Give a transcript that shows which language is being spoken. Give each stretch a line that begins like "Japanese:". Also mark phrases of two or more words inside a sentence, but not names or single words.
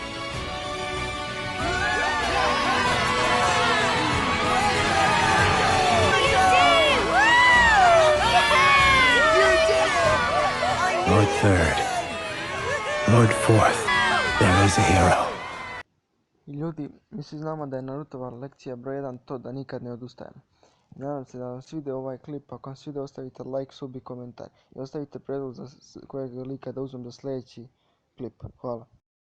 English: Lord 3rd, Lord 4th, there is a hero.
Bosnian: I ljudi, mi svi znamo da je Narutova lekcija broj 1 to da nikad ne odustajemo. Nadam se da vam svide ovaj klip, ako vam svide ostavite like, sub i komentar. I ostavite predlog za kojeg lika da uzmem za sljedeći klip. Hvala.